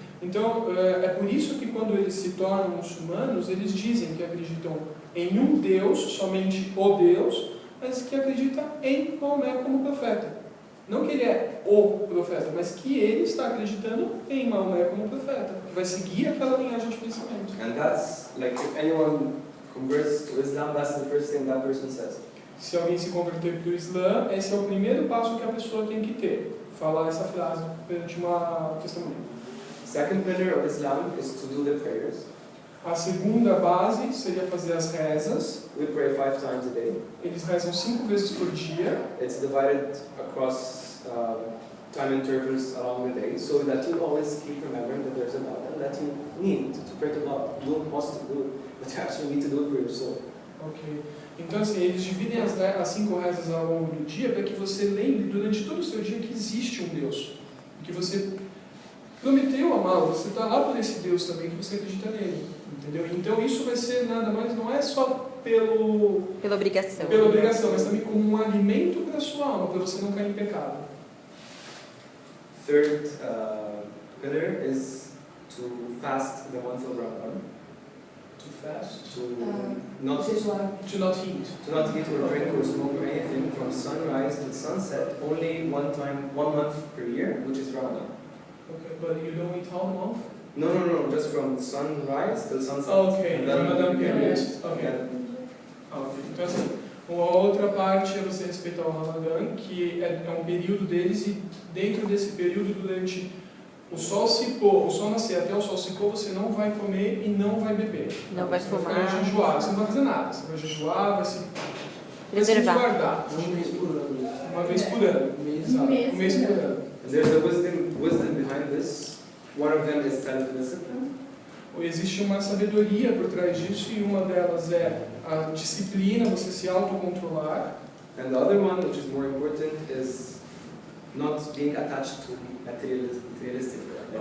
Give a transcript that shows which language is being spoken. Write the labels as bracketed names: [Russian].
[Portuguese] Então, é por isso que quando eles se tornam muçulmanos, eles dizem que acreditam em um Deus, somente o Deus, mas que acredita em Maomé como profeta. Não que ele é o profeta, mas que ele está acreditando em Maomé como profeta, que vai seguir aquela linhagem de pensamento. [English] And that's like if anyone converts to Islam, that's the first thing that person says. [Portuguese] Se alguém se converter para o Islã, esse é o primeiro passo que a pessoa tem que ter. Falar essa frase perante uma testemunha. [English] Second pillar of Islam is to do the prayers. [Portuguese] A segunda base seria fazer as rezas. [English] We pray 5 times a day. [Portuguese] Eles rezam 5 vezes por dia. [English] It's divided across time intervals along the day, so that you always keep remembering that there's a God and that you need to pray to God. You don't want to do it, but you actually need to do it for your soul. Ok. [Portuguese] Então, assim, eles dividem as 5 rezas ao longo do dia para que você lembre durante todo o seu dia que existe um Deus. Que você prometeu amá-lo, você está lá por esse Deus também, que você acredita nele. Entendeu? Então, isso vai ser nada mais, não é só pela obrigação, mas também como um alimento para a sua alma, para você não cair em pecado. [English] Third pillar is to fast the month of Ramadan. To fast. To not To not eat. To not eat or drink or smoke or anything from sunrise to sunset, only one month per year, which is Ramadan. Okay, but you don't eat all the month? No, just from sunrise till sunset. Ok, Ramadan period. Ok. Yeah. [Portuguese] Ok, então assim, uma outra parte é você respeitar o Ramadã, que é um período deles, e dentro desse período, durante o sol se pôr, o sol nascer até o sol se pôr, você não vai comer e não vai beber. Não vai Você fumar. vai jejuar, você não vai fazer nada, você vai jejuar, vai se Preservar. guardar. Um mês por ano. Uma vez por ano. Exato, um mês por ano. [English] And there's a wisdom behind this. One of them is self-discipline. [Portuguese] Existe uma sabedoria por trás disso, e uma delas é a disciplina, você se autocontrolar. [English] And the other one, which is more important, is not being attached to materialistic, like